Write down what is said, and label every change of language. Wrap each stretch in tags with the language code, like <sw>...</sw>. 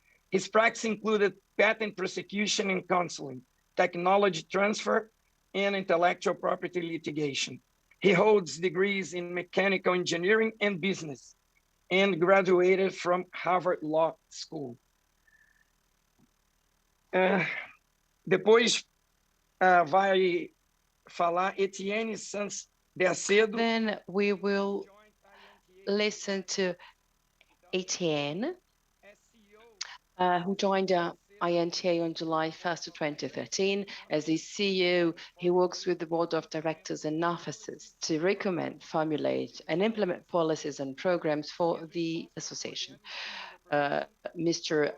<en>His practice included patent prosecution and counseling, technology transfer, and intellectual property litigation. He holds degrees in mechanical engineering and business, and graduated from Harvard Law School.</en> <pt>Depois vai falar Etienne Santos de Acedo.</pt> <en>Then we will listen to Etienne, who joined INTA on July 1st, 2013. As the CEO, he works with the board of directors and officers to recommend, formulate, and implement policies and programs for the association. Mr.</en>